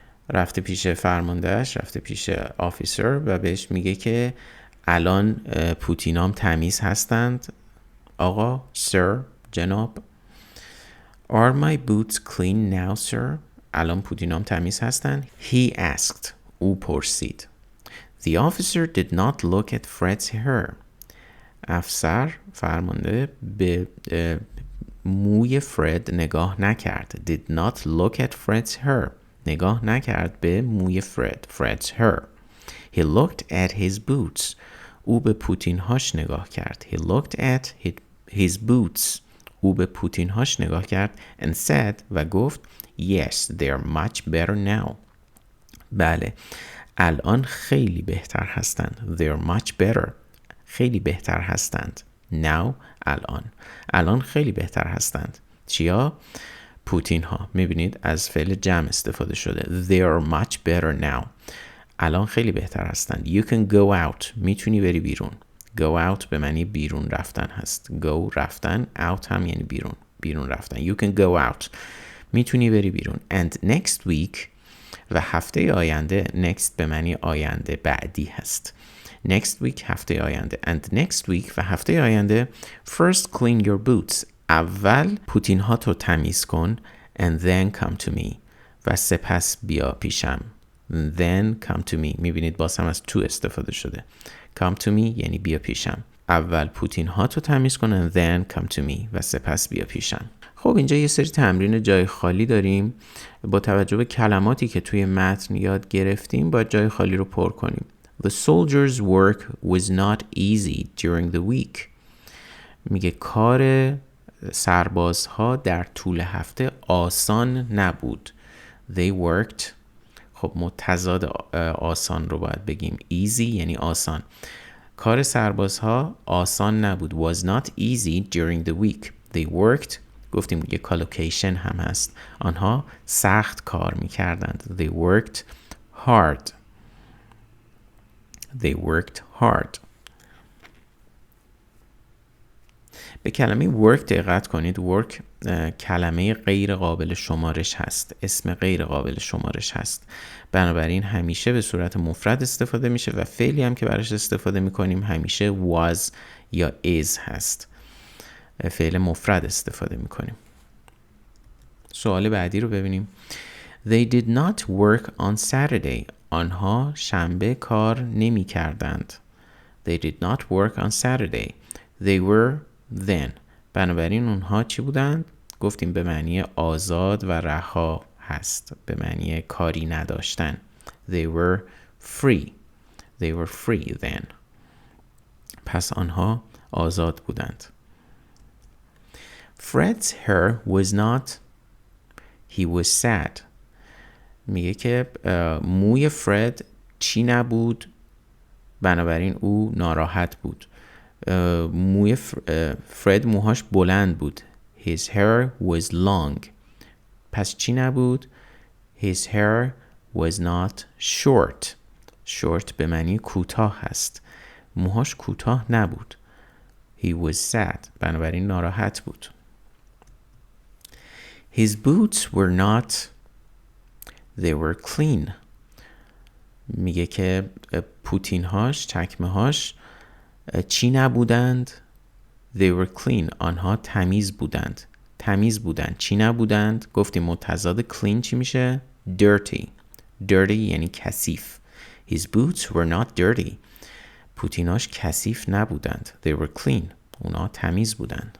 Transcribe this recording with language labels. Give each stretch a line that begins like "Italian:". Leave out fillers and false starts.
Persian: رفته پیش فرماندهش، رفته پیش آفیسر و بهش میگه که الان پوتینام تمیز هستند آقا، sir، جناب.
English: Are my boots clean now sir?
Persian: الان پوتینام تمیز هستند.
English: He asked.
Persian: او پرسید.
English: The officer did not look at Fred's hair.
Persian: افسر فرمانده به موی فرد نگاه نکرد.
English: Did not look at Fred's hair.
Persian: نگاه نکرد به موی Fred's hair.
English: He looked at his boots.
Persian: او به پوتینهاش نگاه کرد.
English: He looked at his boots.
Persian: او به پوتینهاش نگاه کرد
English: and said و گفت yes, they're much better now.
Persian: بله، الان خیلی بهتر هستند.
English: They're much better.
Persian: خیلی بهتر هستند. Now، الان خیلی بهتر هستند. چیا؟ پوتین ها. میبینید از فعل جمع استفاده شده.
English: They're much better now.
Persian: الان خیلی بهتر هستند.
English: You can go out.
Persian: میتونی بری بیرون. Go out به معنی بیرون رفتن هست. Go رفتن، out هم یعنی بیرون رفتن.
English: You can go out.
Persian: میتونی بری بیرون.
English: And next week
Persian: و هفته آینده، next به معنی آینده، بعدی هست.
English: Next week
Persian: هفته آینده.
English: And next week
Persian: و هفته آینده
English: first clean your boots.
Persian: اول پوتین ها تو تمیز کن
English: and then come to me.
Persian: و سپس بیا پیشم.
English: Then come to me.
Persian: میبینید باز هم از to استفاده شده.
English: Come to me
Persian: یعنی بیا پیشم. اول پوتین ها تو تمیز کن
English: and then come to me.
Persian: و سپس بیا پیشم. خب اینجا یه سری تمرین جای خالی داریم. با توجه به کلماتی که توی متن یاد گرفتیم باید جای خالی رو پر کنیم.
English: The soldiers' work was not easy during the week.
Persian: میگه کار سربازها در طول هفته آسان نبود.
English: They worked.
Persian: خب متضاد آسان رو باید بگیم. easy یعنی آسان. کار سربازها آسان نبود.
English: Was not easy during the week. They worked.
Persian: گفتیم یه کالوکیشن هم هست. آنها سخت کار میکردند.
English: They worked hard. They worked hard.
Persian: به کلمه work دقت کنید. work کلمه غیر قابل شمارش هست. اسم غیر قابل شمارش هست. بنابراین همیشه به صورت مفرد استفاده میشه و فعلی هم که براش استفاده میکنیم همیشه was یا is هست. فعل مفرد استفاده میکنیم. سوال بعدی رو ببینیم.
English: They did not work on Saturday.
Persian: آنها شنبه کار نمی کردند.
English: They did not work on Saturday. They were then.
Persian: بنابراین اونها چی بودند؟ گفتیم به معنی آزاد و رها هست. به معنی کاری نداشتن.
English: They were free. They were free then.
Persian: پس آنها آزاد بودند.
English: Fred's hair was not. He was sad.
Persian: میگه که موی فرد چی نبود؟ بنابراین او ناراحت بود. موی فرد موهاش بلند بود.
English: His hair was long.
Persian: پس چی نبود؟
English: His hair was not short.
Persian: Short به معنی کوتاه هست. موهاش کوتاه نبود.
English: He was sad.
Persian: بنابراین ناراحت بود.
English: His boots were not. They were clean.
Persian: میگه که پوتینهاش، چکمهاش چی نبودند؟
English: They were clean.
Persian: آنها تمیز بودند. تمیز بودند. چی نبودند؟ گفتیم متضاد clean چی میشه؟ Dirty. Dirty یعنی کثیف.
English: His boots were not dirty.
Persian: پوتیناش کثیف نبودند.
English: They were clean.
Persian: اونا تمیز بودند.